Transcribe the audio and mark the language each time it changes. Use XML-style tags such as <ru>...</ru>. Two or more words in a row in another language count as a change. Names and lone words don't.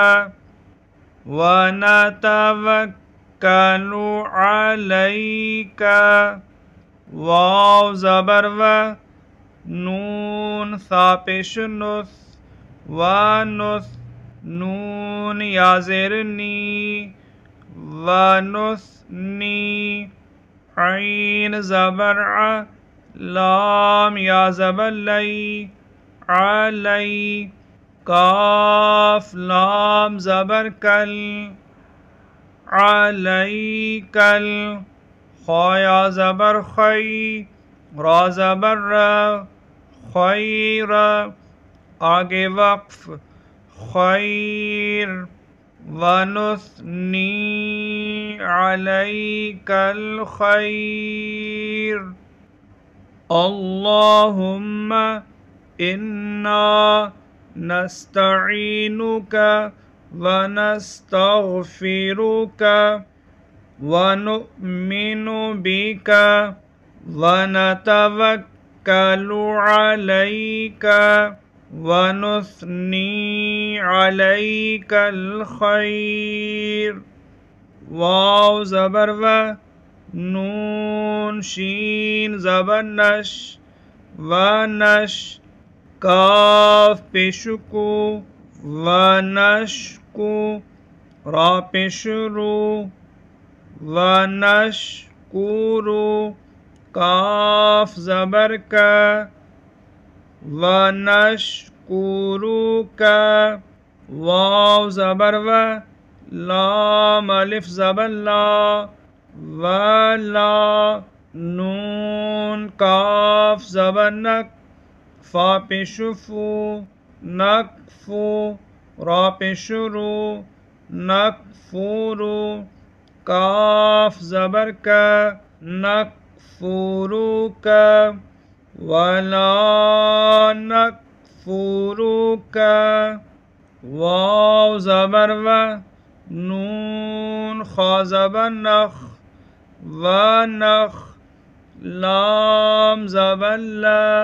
<ar>ونتوکل علیک،</ar> <ur>واو زبر و، نون ثا پیش نث، ونث، نون یا زیر نی،</ur> <ar>ونثنی،</ar> <ur>عین زبر ع، لام یا زبر لئی، علی، کاف لام زبر کل، علیکل، خا یا زبر خی، را زبر را، خیر، آگے وقف، خیر،</ur> <ar>ونثنی علیک الخیر، اللہم انا نستعینک ونستغفرک ونؤمن بک ونتوکل علیک ونثنی علیک الخیر،</ar> <ur>واو زبر و، نون شین زبر نش، ونش، کاف پیشکو، ونشکو، را پیش رو، ونشکورو کاف زبر کا ونشکورو کا واو زبر و لام الف زبر لا ولا نون کاف زبر نک فا پیشفو نکفو را پیشرو نکفورو کاف زبر کا نکفورو کا ولا نکفورو کا واو زبر و نون خا زبر نخ ونخ لام زبر لا</ur>